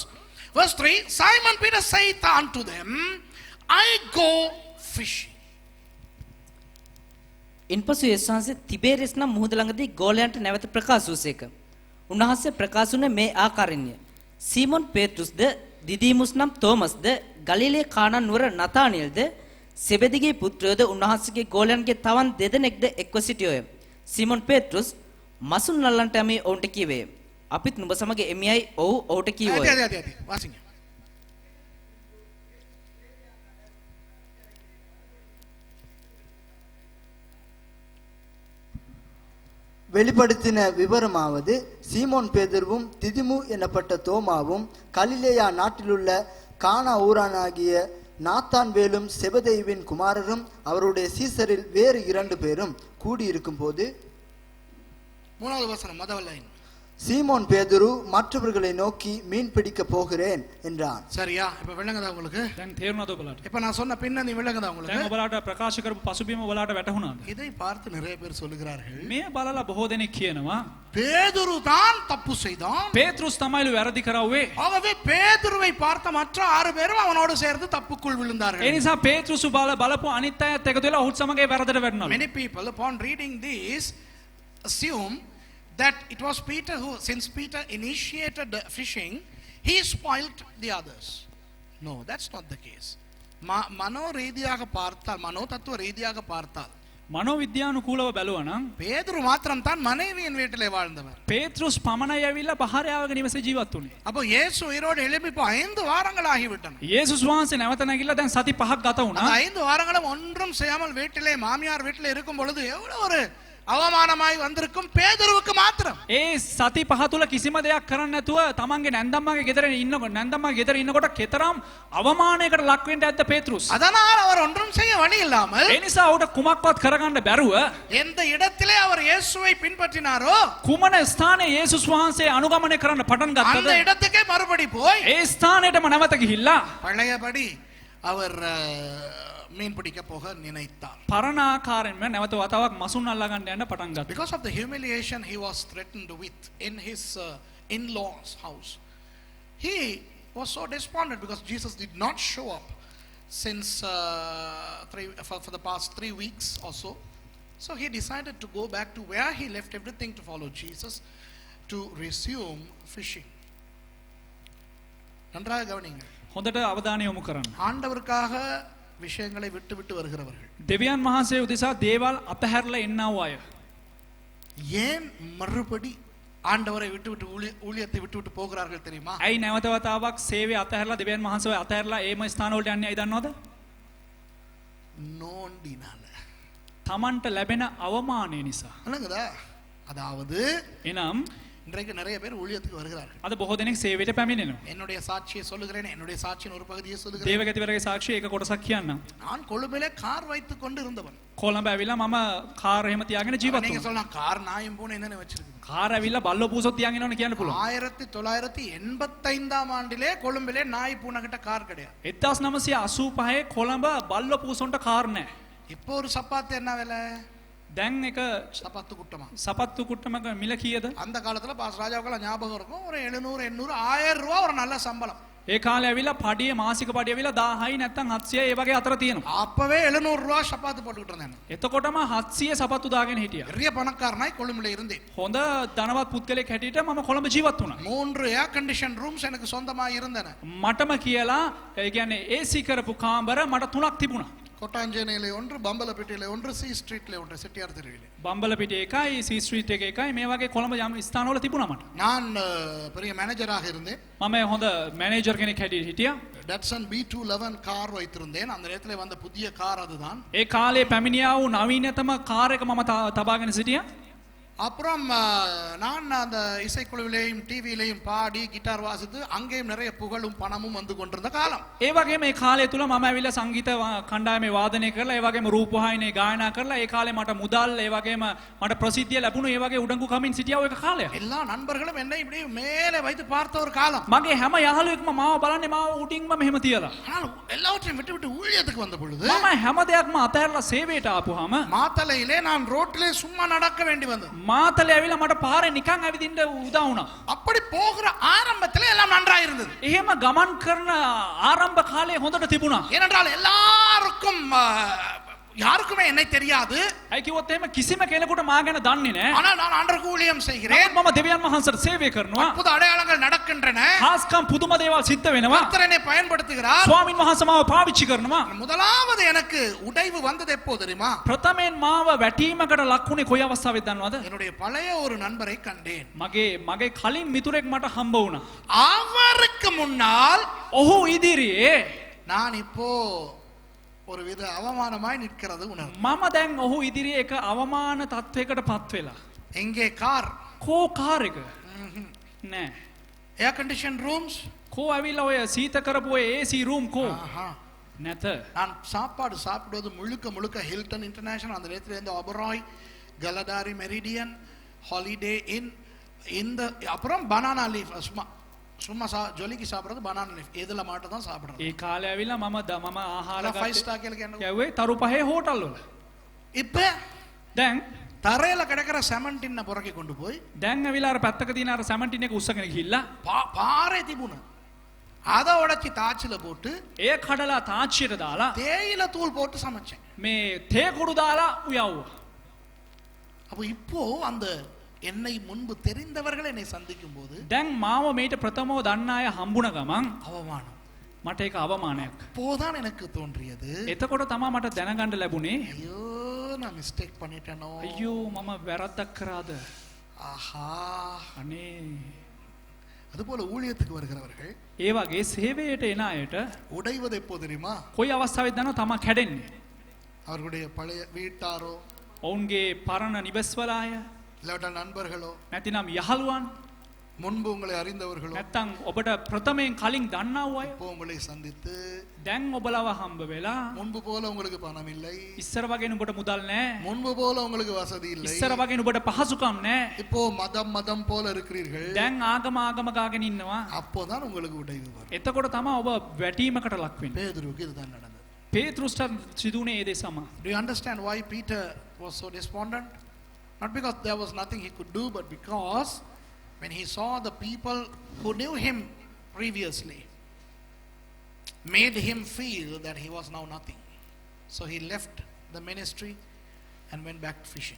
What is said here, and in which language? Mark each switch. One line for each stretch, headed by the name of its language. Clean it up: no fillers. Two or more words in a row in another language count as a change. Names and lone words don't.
English: Verse 3. Simon Peter saith unto them, I go fishing.
Sinhala: ඉන්පසු යේසුස් වහන්සේ තිබේරියස් නම් මුහුද ළඟදී ගෝලයන්ට නැවත ප්‍රකාශ වූසේක. උන්වහන්සේ ප්‍රකාශ වුණේ මේ ආකාරයෙන්ය. සීමොන් පේත්‍රුස්ද, දිදීමුස් නම් තෝමස්ද, ගලිලේ කානා නුවර නතානියල්ද, සෙබෙදිගේ පුත්‍රයෝද උන්වහන්සේගේ ගෝලයන්ගේ තවන් දෙදෙනෙක්ද එක්ව සිටියෝය. සීමොන් පේත්‍රුස් මසුන් නල්ලන්ට යමි ඔවුන්ට කීවේ. අපිත් නුඹ සමග එමියයි ඔව් ඔහුට කීවෝය.
Tamil: අද வாசிங்க. வெளிப்படுத்தின விவரமாவது, சீமோன் பேதுருவும் திதிமு எனப்பட்ட தோமாவும் கலிலேயா நாட்டிலுள்ள கானா ஊரானாகிய நாத்தான்வேலும் செபதேயுவின் குமாரரும் அவருடைய சீசரில் வேறு 2 பேரும் கூடியிருக்கும் போது, மூணாவது வசனம் முதல் லைன். சீமோன் பேதுரு மற்றவர்களை நோக்கி மீன் பிடிக்க போகிறேன் என்றான். சரியா? இப்ப விளங்குதா உங்களுக்கு?
Sinhala: දැන් තේරුණාද ඔබලාට?
Tamil: இப்ப நான் சொன்ன பின்னணி விளங்குதா
Sinhala: දැන්
Tamil: உங்களுக்கு?
Sinhala: ඔබලාට ප්‍රකාශ කරපු පසුබිම ඔබලාට වැටහුණාද?
Tamil: இதை பார்த்து நிறைய பேர் சொல்லுகிறார்கள்,
Sinhala: මේ බලලා බොහෝ දෙනෙක් කියනවා
Tamil: பேதுரு தான் தப்பு செய்தான்.
Sinhala: පේත්‍රුස් තමයිලු වැරදි කරවුවේ.
Tamil: ஆகவே பேதுருவை பார்த்த மற்ற 6 பேரும் அவனோடு சேர்ந்து தப்புக்குள்
Sinhala: ඒ
Tamil: விழுந்தார்கள்.
Sinhala: නිසා පේත්‍රුස් බලපු අනිත් අයත් එකතු වෙලා ඔහුත් සමග ඒ වැරදට වැටුණා.
English: Many people upon reading this assume that it was Peter who, since Peter initiated the fishing, he spoiled the others. No, that's not the case.
Tamil: மனோ ரீதியாக பார்த்தால், மனோ தத்துவ ரீதியாக பார்த்தால்
Sinhala: මනෝවිද්‍යානුකූලව බැලුවා නම්
Tamil: பேதுரு மாத்திரம் தான் மனைவியின் வீட்டிலே வாழ்ந்தவர்.
Sinhala: පේත්‍රුස් පමණයි ඇවිල්ලා භාර්යාවගේ නිවසේ ජීවත් වුණේ.
Tamil: அப்போ இயேசு உயிரோடு எழுப்பி இப்போ 5 வாரங்கள் ஆகிவிட்டன.
Sinhala: යේසුස් වහන්සේ නැවත නැගිලා දැන් සති 5ක් ගත
Tamil: அந்த
Sinhala: වුණා.
Tamil: 5 வாரங்களும் ஒன்றும் செய்யாமல் வீட்டிலே மாமியார் வீட்டிலே இருக்கும் பொழுது எவ்வளவு ஒரு அவமானமாய் வந்திருக்கும் பேதுருவுக்கு மாத்திரம்.
Sinhala: ඒ සති 5 තුල කිසිම දෙයක් කරන්න නැතුව තමන්ගේ නැන්දම්මාගේ ගෙදර ඉන්නකොට කෙතරම් අවමානයකට ලක් වෙන්න ඇද්ද පේත්‍රුස්.
Tamil: அதனால் அவர் ஒன்றும் செய்ய வழி இல்லாமல்,
Sinhala: ඒ නිසා ඔහුට කුමක්වත් කරගන්න බැරුව
Tamil: எந்த இடத்திலே அவர் இயேசுவை பின்பற்றினாரோ
Sinhala: කුමන ස්ථානයේ යේසුස් වහන්සේ අනුගමනය කරන්න පටන්
Tamil: அந்த
Sinhala: ගත්තද
Tamil: இடத்துக்கே மறுபடி போய்
Sinhala: ඒ ස්ථානයටම නැවත ගිහිල්ලා
Tamil: பழையபடி அவர் மீன் பிடிக்க போக நினைத்தார்.
Sinhala: පරණාකාරයෙන්ම නැවත වතාවක් මසුන් අල්ලා ගන්න යන්න පටන් ගත්තා.
English: Because of the humiliation he was threatened with in his in-laws house, he was so despondent because Jesus did not show up since for the past 3 weeks or so. So he decided to go back to where he left everything to follow Jesus, to resume fishing.
Tamil: நன்றாக கவனிங்க.
Sinhala: හොඳට අවධානය යොමු කරන්න.
Tamil: ஆண்டவருக்காக விஷயங்களை விட்டு விட்டு வருகிறவர்கள்
Sinhala: දෙවියන් වහන්සේ උදෙසා දේවල් අතහැරලා එන්නව අය.
Tamil: ஏன் மறுபடி ஆண்டவரை விட்டு விட்டு ஊழியத்தை விட்டு விட்டு போகிறார்கள் தெரியுமா?
Sinhala: ඇයි නැවත වතාවක් සේවය අතහැරලා දෙවියන් වහන්සේව අතහැරලා ඒම ස්ථාන වලට යන්නේ ඇයි දන්නවද?
Tamil: நோண்டினால.
Sinhala: තමන්ට ලැබෙන අවමානය නිසා.
Tamil: என்னங்கதா? அதாவது
Sinhala: එනම්
Tamil: இன்றைக்கு நிறைய பேர் ஊழியத்துக்கு வருகிறார்கள்.
Sinhala: අද බොහෝ දෙනෙක් සේවයට පැමිණෙනවා.
Tamil: என்னுடைய சாட்சியை சொல்லுகிறேன். என்னுடைய சாட்சியின் ஒரு பகுதியை சொல்லுகிறேன்.
Sinhala: දේවගතිවරගේ සාක්ෂිය එක කොටසක් කියන්නම්.
Tamil: நான் கொழும்பிலே கார் வைத்துக் கொண்டு இருந்தவன்.
Sinhala: කොළඹ ඇවිල්ලා මම කාර් එහෙම තියාගෙන ජීවත්
Tamil: நீங்க
Sinhala: වුණා.
Tamil: சொல்லலாம் கார் நாயும் பூனை என்னன்னு வச்சிருக்கு.
Sinhala: කාර් ඇවිල්ලා බල්ලෝ පූසොත් තියාගෙන යනවනේ කියන්න පුළුවන්.
Tamil: 1985 ஆண்டிலே கொழும்பிலே நாய் பூனை கிட்ட கார் கிடையாது.
Sinhala: 1985 කොළඹ බල්ලෝ පූසොන්ට කාර් නැහැ.
Tamil: இப்போ ஒரு சப்பாத்து என்ன விலை?
Sinhala: දැන් එක
Tamil: சப்பாத்து குட்டமா.
Sinhala: සපත්තු කුට්ටමක මිල කීයද?
Tamil: அந்த காலத்துல பாஸ் ராஜாவுக்கெல்லாம் ஞாபகம் இருக்கும். ஒரு 700 800 1000 ரூபாய் ஒரு நல்ல சம்பளம்.
Sinhala: ඒ කාලේ ඇවිල්ලා පඩිය මාසික පඩිය ඇවිල්ලා 1000යි නැත්නම් 700යි ඒ වගේ අතර තියෙනවා.
Tamil: அப்பவே 700 ரூபாய் சப்பாத்து போட்டுக்கிட்டு இருந்தேன்.
Sinhala: එතකොටම 700 සපත්තු දාගෙන හිටියා.
Tamil: பெரிய பணக்காரனாய் கொழும்பிலே இருந்தேன்.
Sinhala: හොඳ ධනවත් පුද්ගලෙක් හැටියට මම කොළඹ ජීවත් වුණා.
Tamil: 3
English: air condition rooms
Tamil: எனக்கு சொந்தமா இருந்தன.
Sinhala: මටම කියලා ඒ කියන්නේ AC කරපු කාමර මට 3ක් තිබුණා.
Tamil: கொட்டாஞ்சேனையிலே ஒன்று, பம்பலப்பேட்டையிலே ஒன்று, சி ஸ்ட்ரீட்ல ஒன்று, செட்டியார் தெருவிலே.
Sinhala: බම්බලපිටිය එකයි C ස්ට්‍රීට් එක එකයි මේ වගේ කොළඹ යම් ස්ථානවල තිබුණා මට.
Tamil: நான் பெரிய மேனேஜராக இருந்தேன்.
Sinhala: මම හොඳ මැනේජර් කෙනෙක් හැටියට හිටියා.
Tamil: டட்சன் B211 கார் வைத்திருந்தேன். அந்த நேரத்துல வந்த புதிய கார் அதுதான்.
Sinhala: ඒ කාලේ පැමිණියා වූ නවීනතම කාර් එක මම තබාගෙන සිටියා.
Tamil: அப்புறம் நான் அந்த இசைக்குழுவிலேயும் டிவியிலையும் பாடி கிட்டார் வாசித்து அங்கேயும் நிறைய புகழும் பணமும் வந்து கொண்டிருந்த காலம்.
Sinhala: ඒ වගේම මේ කාලය තුල මම ඇවිල්ලා සංගීත කණ්ඩායමේ වාදනය කරලා ඒ වගේම රූපවාහිනියේ ගායනා කරලා ඒ කාලේ මට මුදල් ඒ වගේම මට ප්‍රසිද්ධිය ලැබුණු ඒ වගේ උඩඟු කමින් සිටියා ඔය කාලය.
Tamil: எல்லா நண்பர்களும் என்னை இப்படி மேலே வைத்து பார்த்த ஒரு காலம்.
Sinhala: මගේ හැම යහළුවෙක්ම මාව බලන්නේ මාව උඩින්ම මෙහෙම තියලා.
Tamil: ஆனால் எல்லாவற்றையும் விட்டு விட்டு ஊழியத்துக்கு வந்த பொழுது
Sinhala: මම හැම දෙයක්ම අතහැරලා සේවයට ආපුවාම
Tamil: மாத்தலையிலே நான் ரோட்டிலே சும்மா நடக்க வேண்டி வந்தது.
Sinhala: මාතලේ ඇවිල්ලා මට පාරේ නිකන් ඇවිදින්න උදා වුණා.
Tamil: அப்படி போகிற ஆரம்பத்திலே எல்லாம் நன்றாக இருந்தது.
Sinhala: එහෙම ගමන් කරන ආරම්භ කාලේ හොඳට තිබුණා.
Tamil: ஏனென்றால் எல்லாருக்கும் யாருக்குமே என்னை தெரியாது.
Sinhala: ඇයි කිව්වොත් එහෙම කිසිම කෙනෙකුට මා ගැන දන්නේ නැහැ.
Tamil: ஆனால் நான் ஆண்டவருக்கு ஊழியம் செய்கிறேன்.
Sinhala: නමුත් මම දෙවියන් වහන්සේට සේවය කරනවා.
Tamil: அற்புத அடையாளங்கள் நடக்கின்றன.
Sinhala: හාස්කම් පුදුම දේවල් සිද්ධ වෙනවා.
Tamil: கர்த்தர் என்னை பயன்படுத்துகிறார்.
Sinhala: ස්වාමින් වහන්සේ මාව පාවිච්චි කරනවා.
Tamil: முதலாவது எனக்கு உடைவு வந்தது எப்போ தெரியுமா?
Sinhala: ප්‍රථමයෙන් මාව වැටීමකට ලක් වුණේ කොයි අවස්ථාවේද දන්නවද?
Tamil: என்னுடைய பழைய ஒரு நண்பரை கண்டேன்.
Sinhala: මගේ කලින් මිතුරෙක් මට හම්බ වුණා.
Tamil: அவருக்கு முன்னால்
Sinhala: ඔහු ඉදිරියේ
Tamil: நான் இப்போ ஒரு வித அவமானமாய் நிற்கிறது உணர்வு.
Sinhala: මම දැන් ඔහු ඉදිරියේ එක අවමාන තත්වයකට පත් වෙලා.
Tamil: எங்கே கார்?
Sinhala: කෝ කාර් එක? නෑ.
English: air condition rooms?
Sinhala: කෝ ඇවිල්ලා ඔය සීත කරපු ඔය
English: AC room
Sinhala: කෝ? නැත.
Tamil: நான் சாப்பாடு சாப்பிடுவது முழுக்க முழுக்க ஹில்டன் இன்டர்நேஷனல், அந்த நேரத்தில் இருந்து ஒபராய், கலடாரி மெரிடியன், ஹாலிடே இன், இந்த அப்புறம் பனானா லீஃப். சும்மா ஜொலிக்கு சாப்பிடுறது பனானா லீஃப். இதுல மட்டும் தான் சாப்பிடுறது.
Sinhala: ඒ කාලේ ඇවිල්ලා මම ආහාර
Tamil: 5 ஸ்டார் கேளுங்க.
Sinhala: ගැව්වේ තරු පහේ හෝටල් වල.
Tamil: இப்ப
Sinhala: දැන්
Tamil: தரையில கிடக்கிற செமண்டின்ன புறக்கி கொண்டு போய்
Sinhala: දැන් ඇවිල්ලා අර පැත්තක තියෙන අර සැමන්ටින් එක උස්සගෙන ගිහිල්ලා
Tamil: பாறை திபுன அதை உடைச்சி தாச்சில போட்டு
Sinhala: ඒ කඩලා තාච්චියට දාලා
Tamil: தேயிலை தூள் போட்டு சமைச்சேன்.
Sinhala: මේ තේ කුඩු දාලා උයවුවා.
Tamil: அப்போ இப்போ அந்த என்னை முன்பு தெரிந்தவர்கள் என்னை சந்திக்கும் போது
Sinhala: දැන් මාව මේට ප්‍රථමව දන්න අය හම්බුණ ගමන්
Tamil: அவமானம்.
Sinhala: මට ඒක අවමානයක්.
Tamil: அப்போதான் எனக்கு தோன்றியது,
Sinhala: එතකොට තමයි මට දැනගන්න ලැබුණේ
Tamil: ஐயோ நான் மிஸ்டேக் பண்ணிட்டேனோ.
Sinhala: අයියෝ මම වැරද්දක් කරාද?
Tamil: ஆஹா.
Sinhala: අනේ.
Tamil: அதுபோல ஊழியத்துக்கு வருகிறவர்கள்
Sinhala: ඒ වගේ සේවයට එන අයට
Tamil: உடைவது எப்போ தெரியுமா?
Sinhala: කොයි අවස්ථාවෙද දන්නව තමා කැඩෙන්නේ?
Tamil: அவர்களுடைய பழைய வீட்டாரோ,
Sinhala: ඔවුන්ගේ පරණ නිවෙස්වල අය,
Tamil: இல்லாட்ட நண்பர்களோ,
Sinhala: නැතිනම් යහළුවන්,
Tamil: முன்பு உங்களை அறிந்தவர்களோ
Sinhala: නැත්තම් ඔබට ප්‍රථමයෙන් කලින් දන්නා වූ අය
Tamil: இப்போ உங்களை சந்தித்து
Sinhala: දැන් ඔබලව හම්බ වෙලා
Tamil: முன்பு போல உங்களுக்கு பணம் இல்லை,
Sinhala: ඉස්සර වගේ නුඹට මුදල් නැහැ,
Tamil: முன்பு போல உங்களுக்கு வசதி இல்லை,
Sinhala: ඉස්සර වගේ නුඹට පහසුකම් නැහැ,
Tamil: இப்போ மதம் போல இருக்கிறீர்கள்.
Sinhala: දැන් ආගම ගාගෙන ඉන්නවා.
Tamil: அப்போதான் உங்களுக்கு உடைவு வரும்.
Sinhala: එතකොට තමයි ඔබ වැටීමකට ලක් වෙන්නේ.
Tamil: பேதுருக்கு இதுதான் நடந்தது.
Sinhala: පේතෘස්ට සිදුුනේ ඒ දේ සම.
English: Do you understand why Peter was so despondent? Not because there was nothing he could do, but because when he saw the people who knew him previously made him feel that he was now nothing. So he left the ministry, and went back to fishing.